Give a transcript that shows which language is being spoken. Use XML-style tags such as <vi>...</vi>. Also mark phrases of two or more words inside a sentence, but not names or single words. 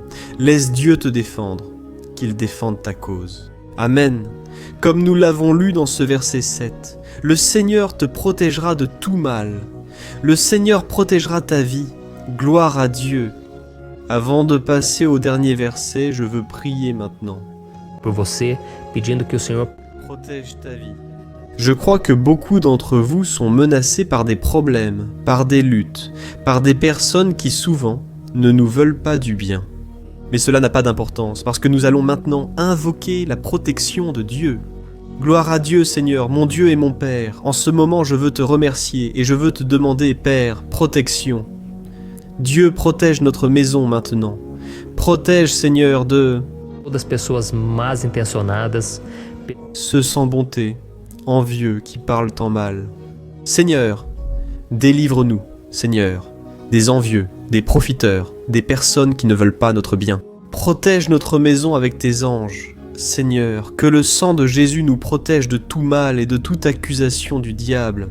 <fr>Laisse Dieu te défendre, qu'il défende ta cause. Amen. Comme nous l'avons lu dans ce verset 7, le Seigneur te protégera de tout mal. Le Seigneur protégera ta vie. Gloire à Dieu. Avant de passer au dernier verset, je veux prier maintenant.</fr> <pt>Por você, pedindo que o Senhor</pt> <fr>Protège ta vie. Je crois que beaucoup d'entre vous sont menacés par des problèmes, par des luttes, par des personnes qui souvent ne nous veulent pas du bien. Mais cela n'a pas d'importance, parce que nous allons maintenant invoquer la protection de Dieu. Gloire à Dieu, Seigneur, mon Dieu et mon Père. En ce moment, je veux te remercier et je veux te demander, Père, protection. Dieu protège notre maison maintenant. Protège, Seigneur, de</fr> <pt>todas as pessoas mal intencionadas,</pt> <fr>ceux sans bonté, envieux, qui parlent en mal. Seigneur, délivre-nous, Seigneur, des envieux, des profiteurs, des personnes qui ne veulent pas notre bien. Protège notre maison avec tes anges. Seigneur, que le sang de Jésus nous protège de tout mal et de toute accusation du diable.</fr>